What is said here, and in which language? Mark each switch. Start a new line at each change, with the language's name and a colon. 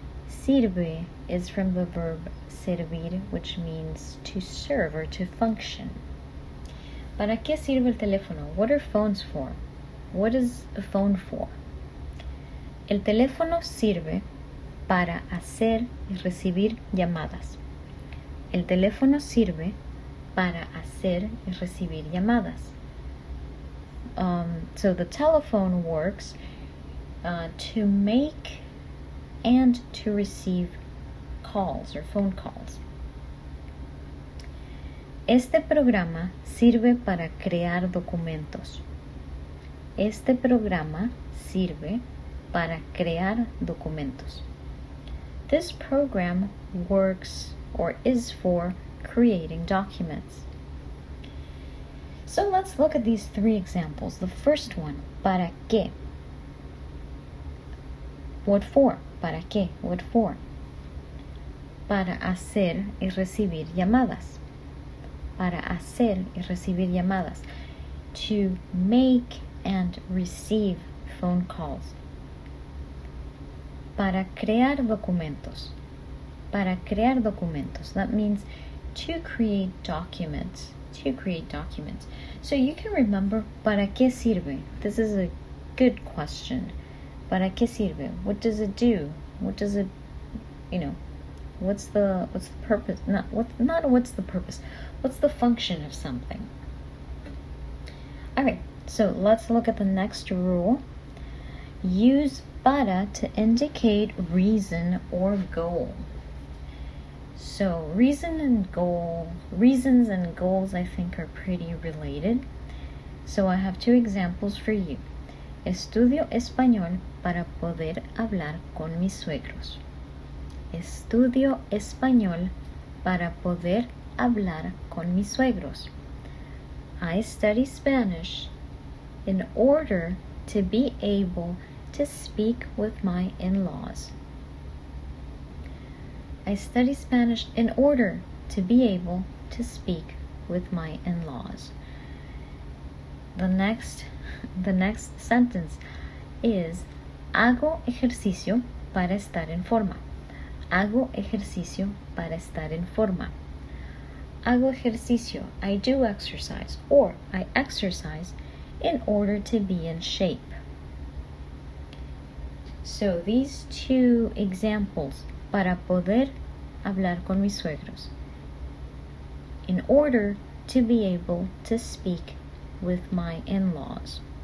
English: Sirve is from the verb servir, which means to serve or to function.
Spanish: ¿Para qué sirve el teléfono?
English: What are phones for? What is a phone for?
Spanish: El teléfono sirve para hacer y recibir llamadas. El teléfono sirve para hacer y recibir llamadas.
English: So the telephone works to make and to receive calls or phone calls.
Spanish: Este programa sirve para crear documentos. Este programa sirve para crear documentos.
English: This program works or is for creating documents. So let's look at these 3 examples. The first one,
Spanish: ¿para qué?
English: What for?
Spanish: ¿Para qué?
English: What for?
Spanish: Para hacer y recibir llamadas. Para hacer y recibir llamadas.
English: To make and receive phone calls.
Spanish: Para crear documentos. Para crear documentos.
English: That means to create documents. To create documents. So you can remember,
Spanish: ¿para qué sirve?
English: This is a good question.
Spanish: ¿Para qué sirve?
English: What does it do? What does it, what's the purpose? Not what's the purpose. What's the function of something? All right, so let's look at the next rule. Use para to indicate reason or goal. So reasons and goals I think are pretty related. So I have 2 examples for you.
Spanish: Estudio español para poder hablar con mis suegros. Estudio español para poder hablar con mis suegros.
English: I study Spanish in order to be able to speak with my in-laws. I study Spanish in order to be able to speak with my in-laws. The next sentence is
Spanish: hago ejercicio para estar en forma. Hago ejercicio para estar en forma. Hago ejercicio,
English: I do exercise, or I exercise in order to be in shape. So these 2 examples,
Spanish: para poder hablar con mis suegros,
English: in order to be able to speak with my in-laws.